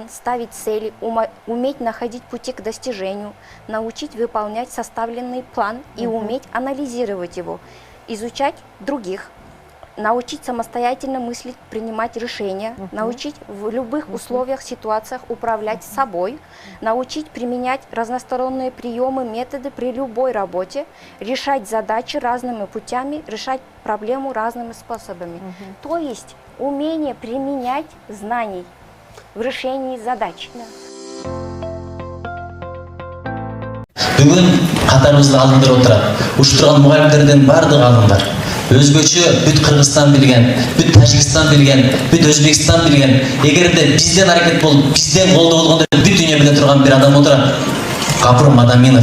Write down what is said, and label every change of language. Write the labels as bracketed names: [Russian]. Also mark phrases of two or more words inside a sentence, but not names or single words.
[Russian] ставить цели, уметь находить пути к достижению, научить выполнять составленный план и уметь анализировать его, изучать других, научить самостоятельно мыслить, принимать решения, научить в любых условиях, ситуациях управлять собой, научить применять разносторонние приемы, методы при любой работе, решать задачи разными путями, решать проблему разными способами. То есть умение применять знаний в решении задач. [Kyrgyz] Бүгүн катарыбызда алдындар отурат. Уштурган мугалимдердин бардыгы алдындар. Өзгөчө бүт Кыргызстан билген, бүт Тажикстан билген, бүт Өзбекстан билген. Эгерде бизден аракет болуп, бизден колдоо болгондо бүт дүйнө биле турган бир адам отурат.